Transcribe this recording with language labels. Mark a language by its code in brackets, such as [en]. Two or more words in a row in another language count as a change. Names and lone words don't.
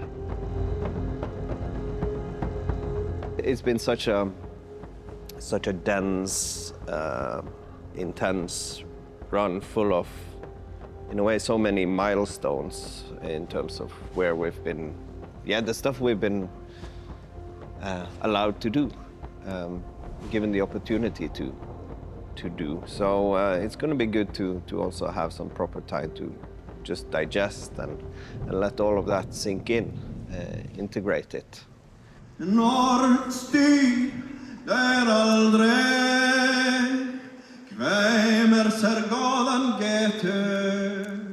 [en] It's been such a dense, intense run, full of, in a way, so many milestones in terms of where we've been, the stuff we've been allowed to do, given the opportunity to do. So it's going to be good to also have some proper time to just digest and let all of that sink in, integrate it. Norrstyr där aldrig Kvemer sergalan getur